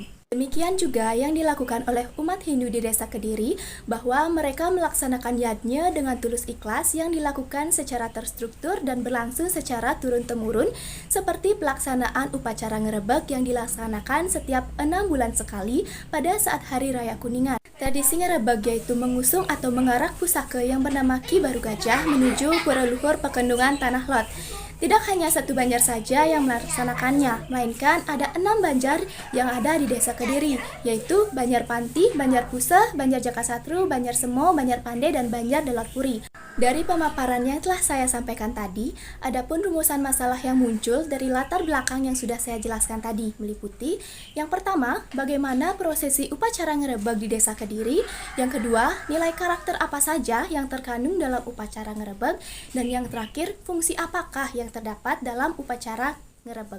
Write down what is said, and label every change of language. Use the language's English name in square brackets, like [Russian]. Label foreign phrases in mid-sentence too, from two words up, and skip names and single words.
[Indonesian] Demikian juga yang dilakukan oleh umat Hindu di Desa Kediri, bahwa mereka melaksanakan yajnya dengan tulus ikhlas yang dilakukan secara terstruktur dan berlangsung secara turun-temurun, seperti pelaksanaan upacara ngerebek yang dilaksanakan setiap 6 bulan sekali pada saat Hari Raya Kuningan. Tradisi ngerebek yaitu mengusung atau mengarak pusaka yang bernama Ki Baru Gajah menuju Pura Luhur Pekendungan Tanah Lot. Tidak hanya satu banjar saja yang melaksanakannya, melainkan ada 6 banjar yang ada di Desa Kediri, yaitu Banjar Panti, Banjar Puseh, Banjar Jakasatru, Banjar Semo, Banjar Pande, dan Banjar Delotpuri. Dari pemaparan yang telah saya sampaikan tadi, adapun rumusan masalah yang muncul dari latar belakang yang sudah saya jelaskan tadi meliputi: yang pertama, bagaimana prosesi upacara ngerebek di Desa Kediri; yang kedua, nilai karakter apa saja yang terkandung dalam upacara ngerebek; dan yang terakhir, fungsi apakah yang terdapat dalam upacara ngerebek.